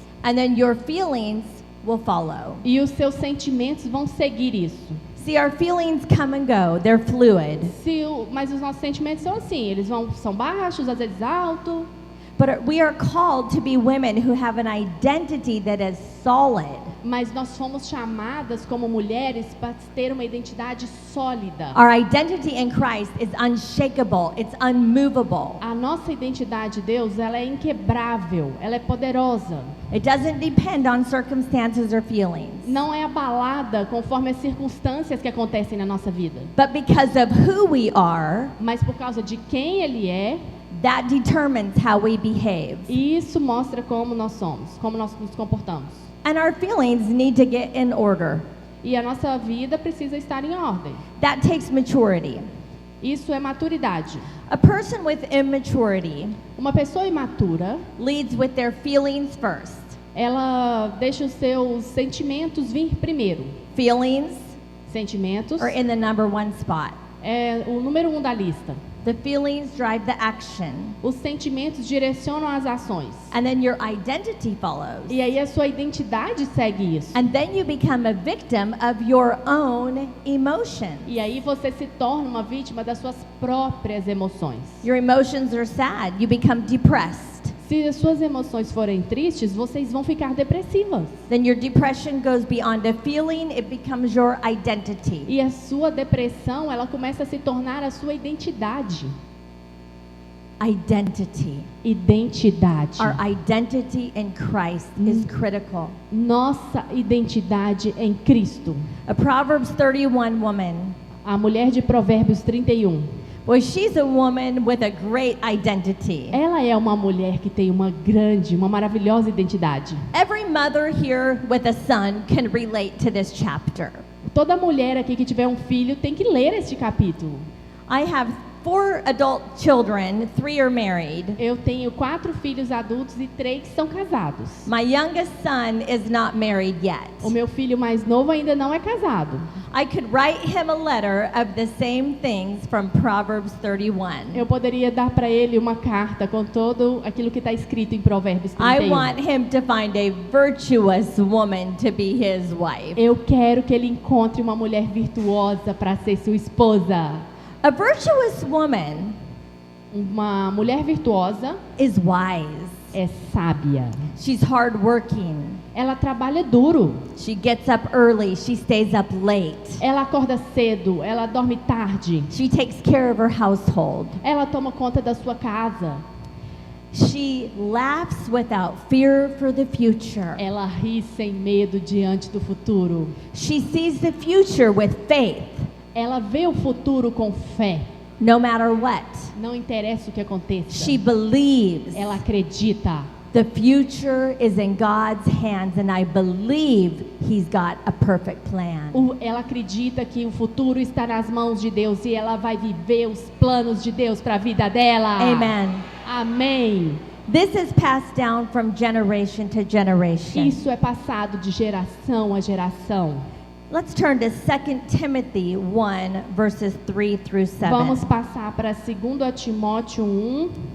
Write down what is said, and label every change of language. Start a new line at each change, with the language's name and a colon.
English: And then your feelings will follow.
Portuguese: e os seus sentimentos vão seguir isso.
English: See, our feelings come and go. They're fluid.
Portuguese: Mas os nossos sentimentos são assim, são baixos, às vezes altos.
English: But we are called to be women who have an identity that is solid.
Portuguese: Mas nós fomos chamadas como mulheres para ter uma identidade sólida.
English: Our identity in Christ is unshakable. It's unmovable.
Portuguese: A nossa identidade de Deus, ela é inquebrável, ela é poderosa.
English: It doesn't depend on circumstances or feelings.
Portuguese: Não é abalada conforme as circunstâncias que acontecem na nossa vida.
English: But because of who we are,
Portuguese: Mas por causa de quem Ele é,
English: that determines how we behave.
Portuguese: e isso mostra como nós somos, como nós nos comportamos.
English: And our feelings need to get in order.
Portuguese: E a nossa vida precisa estar em ordem.
English: That takes maturity.
Portuguese: Isso é maturidade.
English: A person with immaturity
Portuguese: Uma pessoa imatura,
English: leads with their feelings first.
Portuguese: ela deixa os seus sentimentos vir primeiro.
English: Feelings
Portuguese: Sentimentos
English: are in the number one spot.
Portuguese: é o número 1 da lista.
English: The feelings drive the action.
Portuguese: Os sentimentos direcionam as ações.
English: And then your identity follows.
Portuguese: E aí a sua identidade segue isso.
English: And then you become a victim of your own emotions.
Portuguese: E aí você se torna uma vítima das suas próprias emoções.
English: Your emotions are sad. You become depressed.
Portuguese: Se as suas emoções forem tristes, vocês vão ficar depressivas.
English: Then your depression goes beyond a feeling. It becomes your identity.
Portuguese: E a sua depressão, ela começa a se tornar a sua identidade.
English: Identity.
Portuguese: Identidade.
English: Our identity in Christ is critical.
Portuguese: Nossa identidade em Cristo.
English: A Proverbs 31 woman,
Portuguese: A mulher de Provérbios 31.
English: well, she's a woman with a great identity.
Portuguese: Ela é uma mulher que tem uma maravilhosa identidade.
English: Every mother here with a son can relate to this chapter.
Portuguese: Toda mulher aqui que tiver um filho tem que ler este capítulo.
English: I have 4 adult children, 3 are married.
Portuguese: Eu tenho 4 filhos adultos e 3 são casados.
English: My youngest son is not married yet.
Portuguese: O meu filho mais novo ainda não é casado.
English: I could write him a letter of the same things from Proverbs 31.
Portuguese: Eu poderia dar para ele uma carta com todo aquilo que está escrito em Provérbios
English: I
Portuguese: 31.
English: want him to find a virtuous woman to be his wife.
Portuguese: Eu quero que ele encontre uma mulher virtuosa para ser sua esposa.
English: A virtuous woman
Portuguese: Uma mulher virtuosa
English: is wise.
Portuguese: é sábia.
English: She's hardworking.
Portuguese: Ela trabalha duro.
English: She gets up early. She stays up late.
Portuguese: Ela acorda cedo. Ela dorme tarde.
English: She takes care of her household.
Portuguese: Ela toma conta da sua casa.
English: She laughs without fear for the future.
Portuguese: Ela ri sem medo diante do futuro.
English: She sees the future with faith,
Portuguese: Ela vê o futuro com fé.
English: no matter what.
Portuguese: Não interessa o que aconteça.
English: She believes
Portuguese: Ela acredita.
English: the future is in God's hands, and I believe He's got a perfect plan.
Portuguese: Ela acredita que o futuro está nas mãos de Deus e ela vai viver os planos de Deus para a vida dela.
English: Amen.
Portuguese: Amém.
English: This is passed down from generation to generation.
Portuguese: Isso é passado de geração a geração.
English: Let's turn to 2 Timothy 1, verses 3 through 7.
Portuguese: Vamos passar para 2 Timóteo 1.